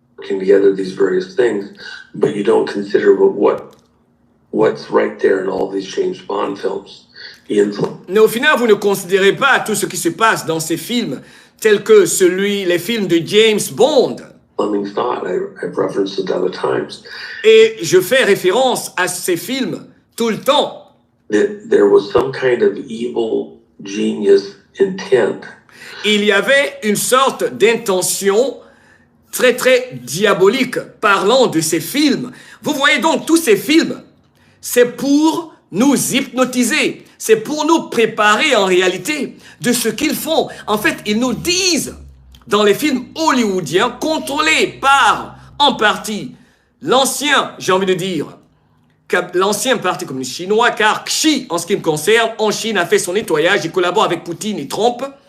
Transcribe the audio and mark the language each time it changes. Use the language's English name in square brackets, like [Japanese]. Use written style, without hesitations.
[English] working together, these various things, but you don't consider what's right there in all these James Bond films. [French] Mais au final, vous ne considérez pas tout ce qui se passe dans ces films, tels que les films de James Bond. [English] Fleming's thought, I've referenced it other times. [French] Et je fais référence à ces films tout le temps. [English] That there was some kind of evil genius intent. [French] Il y avait une sorte d'intention très très diabolique parlant de ces films. Vous voyez donc tous ces films, c'est pour nous hypnotiser, c'est pour nous préparer en réalité de ce qu'ils font. En fait, ils nous disent dans les films hollywoodiens contrôlés par, en partie, l'ancien, j'ai envie de dire, l'ancien parti communiste chinois, car Xi, en ce qui me concerne, en Chine, a fait son nettoyage, il collabore avec Poutine et Trump.